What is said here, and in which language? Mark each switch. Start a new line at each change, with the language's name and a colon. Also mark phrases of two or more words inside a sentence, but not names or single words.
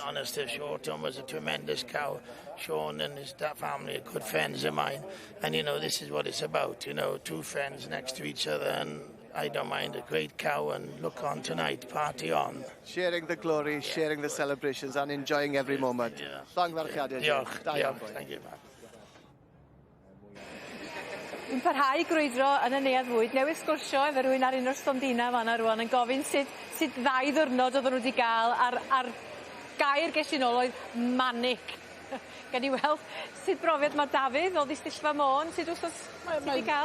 English: To be honest, Shorton was a tremendous cow. Sean and his family are good friends of mine. And, you know, this is what it's about, you know, two friends next to each other. And I don't mind a great cow, and look on tonight, party on. Sharing the glory, sharing the celebrations and enjoying every moment.
Welsh: Llongyfarchiadau. Diolch,
English: thank you.
Welsh: Dwi'n parhau grwydro yn y neuadd fwyd. Newydd sgwrsio efo rhywun ar un o'r stondina fan'na rwan yn gofyn sut 2 ddiwrnod oedden nhw wedi gael a'r gair ges i nôl oedd manic. Gan i weld sut brofiad mae Dafydd o ddistillfa Môn, sut wrthos wedi cael?